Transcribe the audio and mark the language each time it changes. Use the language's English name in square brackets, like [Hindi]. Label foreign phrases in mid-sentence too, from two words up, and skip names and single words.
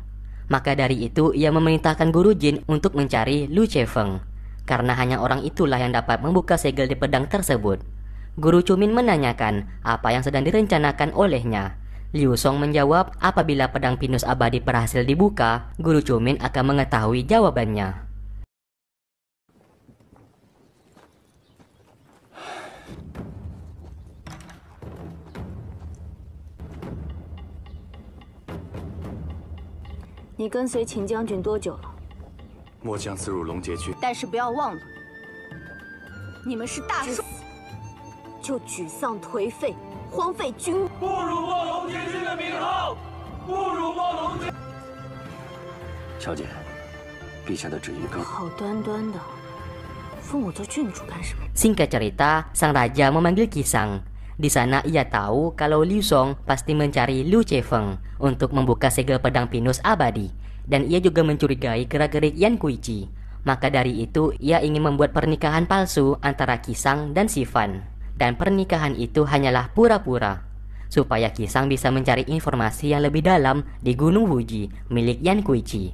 [Indonesian] Maka dari itu ia memerintahkan Guru Jin untuk mencari Lu Chefeng, karena hanya orang itulah yang dapat membuka segel di pedang tersebut. Guru Cumin menanyakan apa yang sedang direncanakan olehnya. Liu Song menjawab apabila pedang pinus abadi berhasil dibuka, Guru Cumin akan mengetahui jawabannya. [Chinese] 你跟随秦将军多久了？末将自入龙劫军，但是不要忘了，你们是大帅，就沮丧颓废，荒废军。不辱莫龙劫军的名号，不辱莫龙劫。小姐，陛下的旨意更好端端的，封我做郡主干什么？ [Indonesian] Singkat cerita, sang raja memanggil Qisang. Di sana ia tahu kalau Liu Song pasti mencari Lu Chefeng untuk membuka segel pedang pinus abadi, dan ia juga mencurigai gerak-gerik Yan Kuichi. Maka dari itu ia ingin membuat pernikahan palsu antara Qisang dan Sifan, dan pernikahan itu hanyalah pura-pura supaya Qisang bisa mencari informasi yang lebih dalam di Gunung Fuji milik Yan Kuichi.